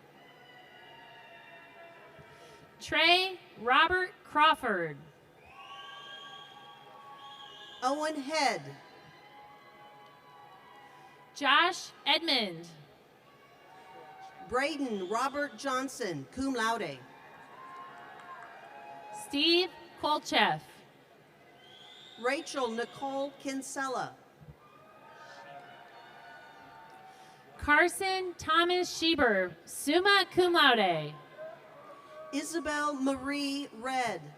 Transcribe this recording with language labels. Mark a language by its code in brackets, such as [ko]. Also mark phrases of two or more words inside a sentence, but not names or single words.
[en] Trey Robert Crawford. Owen Head. Josh Edmond. Braden Robert Johnson, [la] cum laude. [en] Steve Kolcheff. Rachel Nicole Kinsella. Carson Thomas Schieber, [la] summa cum laude. [en] Isabel Marie Red.